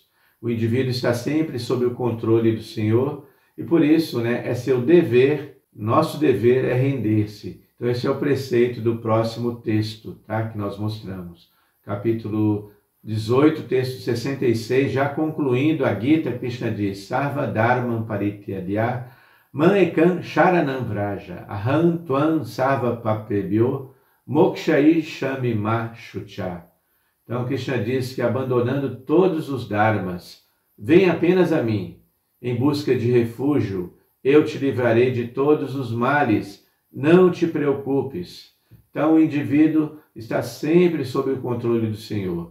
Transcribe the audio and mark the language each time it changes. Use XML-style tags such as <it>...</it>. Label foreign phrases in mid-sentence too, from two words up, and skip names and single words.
<pt>O indivíduo está sempre sob o controle do Senhor e por isso, né, é seu dever, nosso dever é render-se. Então esse é o preceito do próximo texto, tá, que nós mostramos. Capítulo 18, texto 66, já concluindo a Gita, Krishna diz,</pt> <sa>Sarva Dharmam Parityadya Man Ekam Sharanam Vraja Aham Tvam Sarva Papebhyo Mokshai Shamima Shucha.</sa> <pt>Então, Krishna diz que abandonando todos os dharmas, vem apenas a mim, em busca de refúgio, eu te livrarei de todos os males, não te preocupes. Então, o indivíduo está sempre sob o controle do Senhor.</pt>